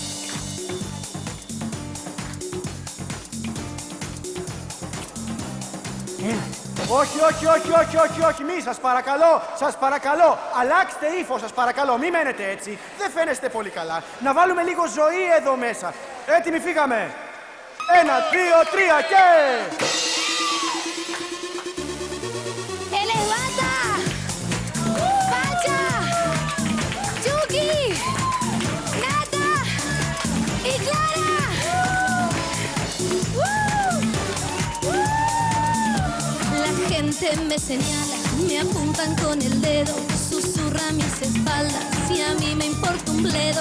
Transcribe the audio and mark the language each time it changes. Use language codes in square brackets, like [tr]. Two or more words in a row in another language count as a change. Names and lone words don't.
[el] Όχι, μη, σας παρακαλώ, αλλάξτε ύφος, σας παρακαλώ, μη μένετε έτσι, δεν φαίνεστε πολύ καλά. Να βάλουμε λίγο ζωή εδώ μέσα. Έτοιμοι, φύγαμε. 1, 2, 3 και... [es] Elevata! Pacha! Chucky! Nata! Y Clara! La gente me señala, me apuntan con el dedo, susurra a mis espaldas y a mí me importa un bledo.